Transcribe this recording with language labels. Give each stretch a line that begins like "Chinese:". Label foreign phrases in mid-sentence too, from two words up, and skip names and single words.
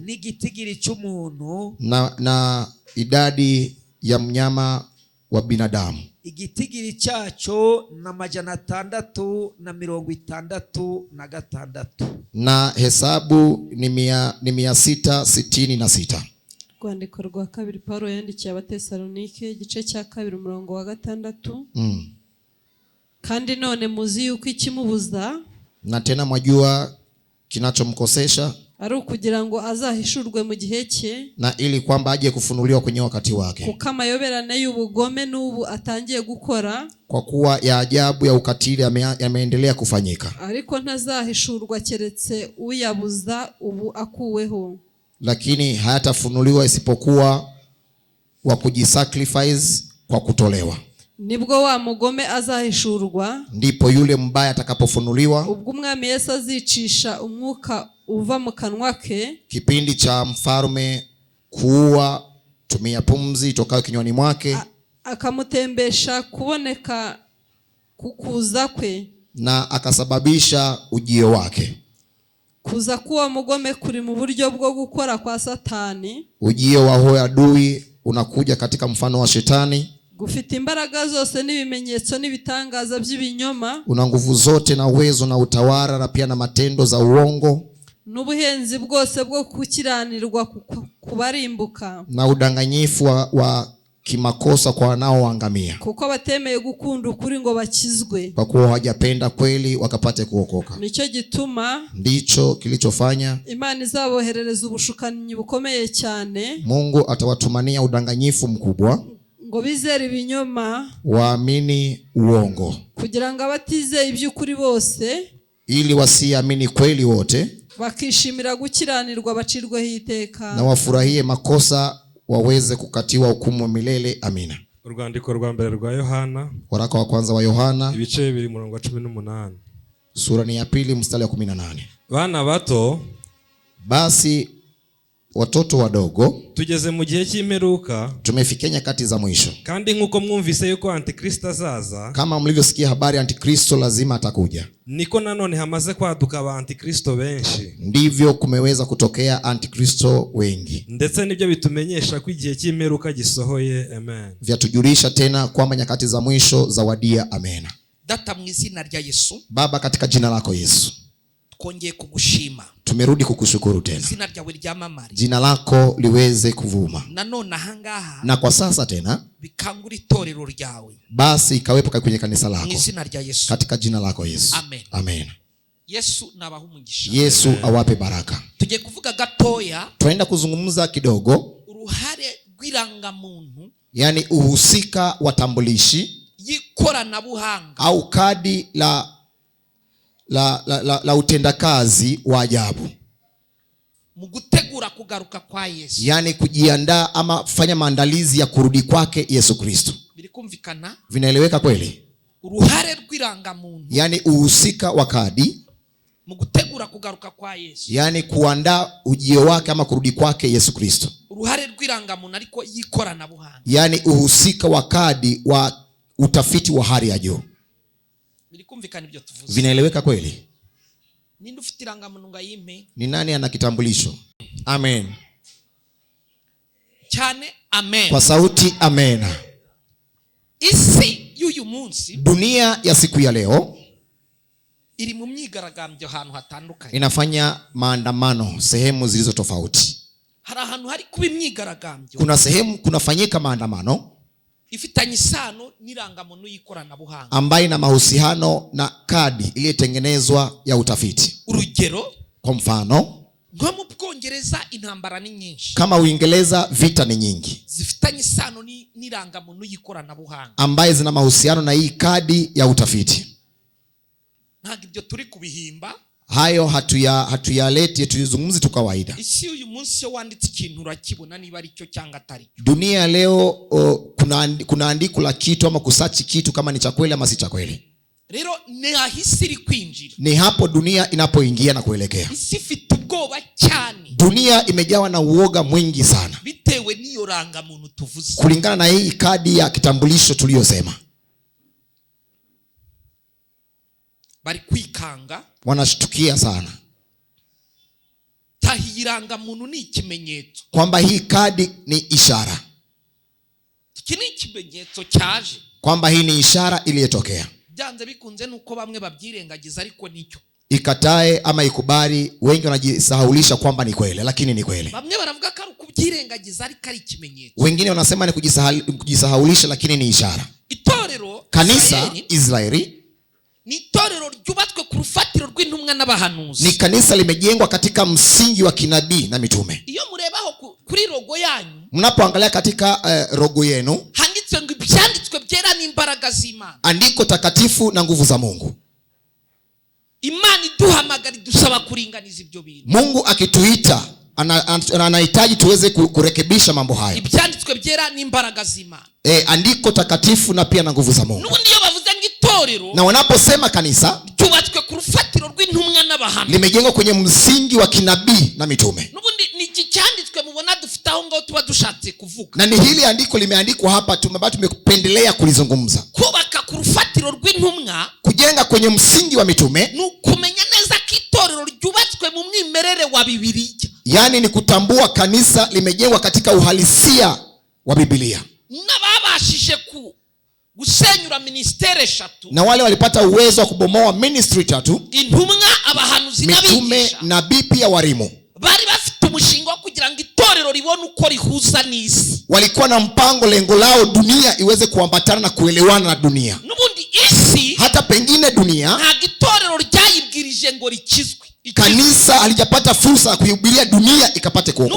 Kinyarwanda: ni gitigiri cy'umuntu
Swahili: na idadi ya mnyama wa binadamu,
Kinyarwanda: igitigiri cyacho na 666
Swahili: na hesabu ni 666.
Kinyarwanda: Rwandiko rwa kabiri Paulo yandikiye Abatesalonike igice cya 2 umurongo wa 6. Kandi none muzi yuko ikimubuza,
Swahili: na tena mwajua kinachomkosesha,
Kinyarwanda: ari ukugira ngo azahishurwe mu gihe cye,
Swahili: na ili kwamba aje kufunuliwa kwenye wakati wake.
Kinyarwanda: Kuko amayoberane y'ubugome n'ubu atangiye gukora,
Swahili: kwa kuwa ya ajabu ya ukatili yameendelea kufanyika,
Kinyarwanda: ariko ntazahishurwa keretse uyabuza ubu akuweho.
Swahili: Lakini hayatafunuliwa isipokuwa wa kujisacrifice kwa kutolewa.
Kinyarwanda: Nibwo wa mugome azahishurwa,
Swahili: ndipo yule mbaya atakapofunuliwa.
Kinyarwanda: Ubwo Umwami Yesu azicisha umwuka uva mu kanwa ke,
Swahili: kipindi cha mfalme kuua tumia pumzi tokayo kinywani mwake,
Kinyarwanda: akamutembesha kuboneka kukuza kwe,
Swahili: na akasababisha ujio wake.
Kinyarwanda: Kuza kuwa mugome kuri mu buryo bwo gukora kwa Satani,
Swahili: ujio wa huyo adui unakuja katika mfano wa shetani,
Kinyarwanda: gufite imbaraga zose n'ibimenyetso n'ibitangaza by'ibinyoma,
Swahili: una nguvu zote na uwezo na utawala na pia na matendo za uongo,
Kinyarwanda: n'ubuhenzi bwose bwo kukiranirwa kubarimbuka,
Swahili: na udanganyifu wa kimakosa kwa wanaoangamia,
Kinyarwanda: kuko batemeye gukunda ukuri ngo bakizwe,
Swahili: kwa kuwa hawajapenda kweli wakapate kuokoka.
Kinyarwanda: Nicyo gituma,
Swahili: ndicho kilichofanya
Kinyarwanda: Imana izaboherereza ubushukanyi bukomeye cyane,
Swahili: Mungu atawatumania udanganyifu mkubwa,
Kinyarwanda: ngo bizere ibinyoma,
Swahili: waamini uongo,
Kinyarwanda: kugira ngo abatizeye iby'ukuri bose,
Swahili: ili wasiamini kweli wote,
Kinyarwanda: bakishimira gukiranirwa bacirweho iteka,
Swahili: na wafurahie makosa waweze kukatiwa hukumu milele. Amina.
Kinyarwanda: Urwandiko rwa mbere rwa Yohana,
Swahili: waraka wa kwanza wa Yohana,
Kinyarwanda: ibice 2 umurongo wa 18.
Swahili: sura ni ya 2 mstari wa 18.
Kinyarwanda: Bana bato,
Swahili: basi watoto wadogo,
Kinyarwanda: tugeze mu gihe cy'imperuka,
Swahili: tumefikia nyakati za mwisho.
Kinyarwanda: Kandi nkuko mwumvise yuko Antikristo azaza,
Swahili: kama mlivyosikia habari Antikristo lazima atakuja,
Kinyarwanda: niko nanone hamaze kwaduka aba Antikristo benshi,
Swahili: ndivyo kumeweza kutokea Antikristo wengi,
Kinyarwanda: ndetse nibyo bitumenyesha ko igihe cy'imperuka gisohoye. Amen.
Swahili: Vyatujulisha tena kwamba nyakati za mwisho zawadia. Amen.
Kinyarwanda: Data mu izina rya Yesu,
Swahili: Baba, katika jina lako Yesu,
Kinyarwanda: twongeye kugushima,
Swahili: tumerudi kukushukuru tena,
Kinyarwanda: izina ryawe ryamamare,
Swahili: jina lako liweze kuvuma
Kinyarwanda: nanone ahangaha,
Swahili: na kwa sasa tena
Kinyarwanda: bikangura itorero ryawe,
Swahili: basi ikawepo kwenye kanisa lako,
Kinyarwanda: mu izina rya Yesu,
Swahili: katika jina lako Yesu. Amen. Amen.
Kinyarwanda: Yesu nabaha umugisha.
Swahili: Yesu awape baraka.
Kinyarwanda: Tugiye kuvuga gatoya,
Swahili: tunaenda kuzungumza kidogo
Kinyarwanda: uruhare rw'irangamuntu,
Swahili: yani uhusika wa tambulishi
Kinyarwanda: y'ikoranabuhanga
Swahili: au kadi la utendakazi wa ajabu
Kinyarwanda: mu gutegura kugaruka kwa Yesu,
Swahili: yani kujiandaa ama kufanya maandalizi ya kurudi kwake Yesu Kristo.
Kinyarwanda: Bilikumvikana?
Swahili: Vinaeleweka kweli?
Kinyarwanda: Uruhare rw'irangamuntu,
Swahili: yani uhusika wa kadi
Kinyarwanda: mu gutegura kugaruka kwa Yesu,
Swahili: yani kuandaa ujio wake ama kurudi kwake Yesu Kristo.
Kinyarwanda: Uruhare rw'irangamuntu ariko y'ikoranabuhanga,
Swahili: yani uhusika wa kadi wa utafiti wa hali ya juu.
Kinyarwanda: Bilikumvikana ibyo tuvuze?
Swahili: Vinaeleweka kweli?
Kinyarwanda: Ninde ufite irangamuntu ngayime?
Swahili: Ni nani ana kitambulisho? Amen.
Kinyarwanda: Cyane amen.
Swahili: Kwa sauti amen.
Kinyarwanda: Isi y'uyu munsi,
Swahili: dunia ya siku ya leo,
Kinyarwanda: iri mu myigaragambyo ahantu hatandukanye,
Swahili: inafanya maandamano sehemu zilizo tofauti.
Kinyarwanda: Hari ahantu hari kuba imyigaragambyo,
Swahili: kuna sehemu kunafanyika maandamano
Kinyarwanda: ifitanye isano n'irangamuntu y'ikoranabuhanga,
Swahili: ambayo ina mahusiano na kadi iliyotengenezwa ya utafiti.
Kinyarwanda: Urugero,
Swahili: kwa mfano,
Kinyarwanda: nko mu Bwongereza intambara ni nyinshi,
Swahili: kama Uingereza vita ni nyingi,
Kinyarwanda: zifitanye isano n'irangamuntu y'ikoranabuhanga,
Swahili: ambaye zina mahusiano na hii kadi ya utafiti.
Kinyarwanda: Ntabwo ibyo turi kubihimba,
Swahili: hayo hatuyaleti tulizungumzi tu kawaida.
Kinyarwanda: Isi uyu munsi yo wanditse ikintu urakibona niba ari cyo cyangwa atari.
Swahili: Dunia leo kuna andiko la kitu ama kusachi kitu kama ni cha kweli ama si cha kweli.
Kinyarwanda: Rero ni ahisi iri kwinjira,
Swahili: ni hapo dunia inapoingia na kuelekea.
Kinyarwanda: Isi ifite ubwoba cyane,
Swahili: dunia imejawa na uoga mwingi sana,
Kinyarwanda: bitewe n'iyo rangamuntu tuvuze,
Swahili: kulingana na hii kadi ya kitambulisho tuliyosema.
Kinyarwanda: Bari kwikanga,
Swahili: wanashtukia sana,
Kinyarwanda: tahi irangamuntu ni ikimenyetso,
Swahili: kwamba hii kadi ni ishara,
Kinyarwanda: iki ni ikimenyetso cyaje,
Swahili: kwamba hii ni ishara iliyotokea.
Kinyarwanda: Byanze bikunze nuko bamwe babyirengagiza, ariko nicyo.
Swahili: Ikatae ama ikubali, wengi wanajisahaulisha kwamba ni kweli, lakini ni kweli.
Kinyarwanda: Bamwe baravuga ko ari kubyirengagiza, ariko ari ikimenyetso.
Swahili: Wengine wanasema ni kujisahaulisha, lakini ni ishara.
Kinyarwanda: Itorero
Swahili: kanisa Israeli
Kinyarwanda: ni itorero ryubatswe ku rufatiro rw'intumwa n'abahanuzi,
Swahili: ni kanisa limejengwa katika msingi wa kinabii na mitume.
Kinyarwanda: Iyo murebaho kuri logo yanyu,
Swahili: mnapoangalia katika logo yenu,
Kinyarwanda: handitswe ngo ibyanditswe byera n'imbaraga z'Imana,
Swahili: andiko takatifu na nguvu za Mungu.
Kinyarwanda: Imana iduhamagara idusaba kuringaniza ibyo bintu.
Swahili: Mungu akituita anahitaji tuweze kurekebisha mambo hayo.
Kinyarwanda: Ibyanditswe byera n'imbaraga z'Imana,
Swahili: andiko takatifu na pia na nguvu za Mungu.
Kinyarwanda: Nubundi iyo bavuze ngo itorero,
Swahili: na wanaposema kanisa
Kinyarwanda: ryubatswe ku rufatiro rw'intumwa n'abahanuzi,
Swahili: limejengwa kwenye msingi wa kinabii na mitume.
Kinyarwanda: Nubundi ni iki cyanditswe mubona dufite aho ngaho tuba dushatse kuvuga,
Swahili: na ni hili andiko limeandikwa hapa, tumependelea kulizungumza.
Kinyarwanda: Kubaka ku rufatiro rw'intumwa,
Swahili: kujenga kwenye msingi wa mitume,
Kinyarwanda: ni ukumenya neza ko itorero ryubatswe mu mwimerere wa Bibiliya,
Swahili: yani ni kutambua kanisa limejengwa katika uhalisia wa Biblia.
Kinyarwanda: N'ababashije gusenyura ministeri 3,
Swahili: na wale walipata uwezo wa kubomoa ministry 3,
Kinyarwanda: intumwa, abahanuzi
Swahili: mitume, nabii pia warimu,
Kinyarwanda: bari bafite umushinga wo kugira ngo itorero ribone uko rihuza n'isi.
Swahili: Walikuwa na mpango, lengo lao dunia iweze kuambatana na kuelewana na dunia.
Kinyarwanda: Nubundi isi,
Swahili: hata pengine dunia,
Kinyarwanda: nta itorero ryayibwirije ngo rikizwe,
Swahili: kanisa halijapata fursa ya kuihubiria dunia ikapate kuokoka.